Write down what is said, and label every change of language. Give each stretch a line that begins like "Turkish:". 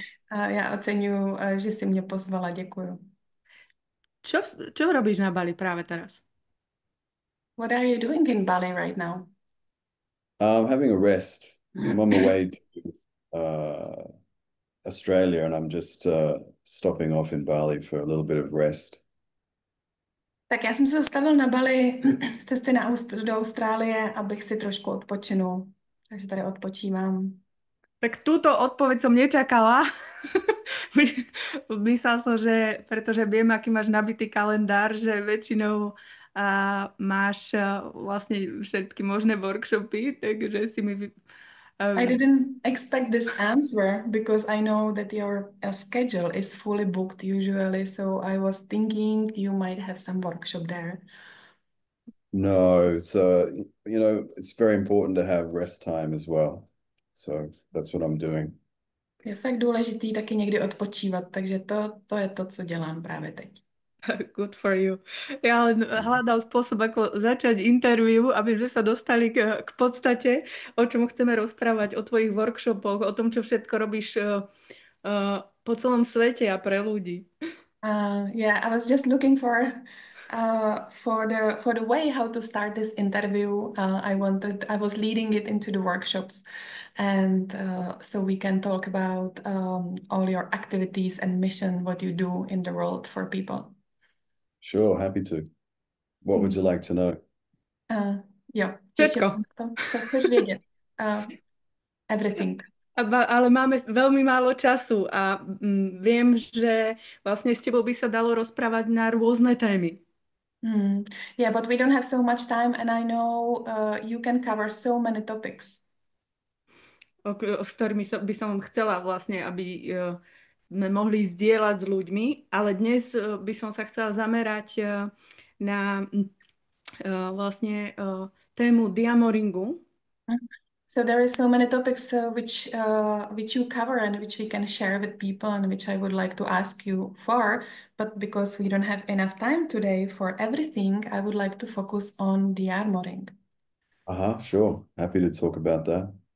Czech: A já oceňuji, že jsi mě pozvala, děkuju.
Slovak: Čo robíš na Bali práve teraz?
English: What are you doing in Bali right now? I'm having a rest. I'm on my way to Australia, and I'm just stopping off in Bali for a little bit of rest.
Czech: Tak já jsem se zastavil na Bali z cesty do Austrálie, abych si trošku odpočinul. Takže tady odpočívám.
Slovak: Tak túto odpoveď som nečakala. Myslela som, že pretože viem, aký máš nabitý kalendár, že väčšinou máš vlastne všetky možné workshopy, takže si mi...
English: I didn't expect this answer because I know that your schedule is fully booked usually, so I was thinking you might have some workshop there. No, it's it's very important to have rest time as well. So that's what I'm doing.
Czech: Je fakt důležitý taky někdy odpočívat, takže to je to, co dělám právě teď.
English: Good for you.
Slovak: Ja len hľadám spôsob, ako začať interview, aby sme sa dostali k podstate, o čom chceme rozprávať, o tvojich workshopoch, o tom, čo všetko robíš po celom svete a pre ľudí.
English: Yeah, I was just looking for the way how to start this interview. I was leading it into the workshops, and so we can talk about all your activities and mission, what you do in the world for people. Sure, happy to. What would you like to know?
Czech: Jo,
Slovak: Všetko.
Czech: Co chceš vědět?
English: Everything.
Slovak: Ale máme veľmi málo času a viem, že vlastne s tebou by sa dalo rozprávať na rôzne témy.
English: Yeah, but we don't have so much time and I know you can cover so many topics.
Slovak: S ktorými by som chcela vlastne, aby sme mohli zdieľať s ľuďmi, ale dnes by som sa chcela zamerať na vlastne tému diamoringu.
English: So there is so many topics which you cover and which we can share with people and which I would like to ask you for, but because we don't have enough time today for everything, I would like to focus on the armoring. Sure. Happy to talk about that.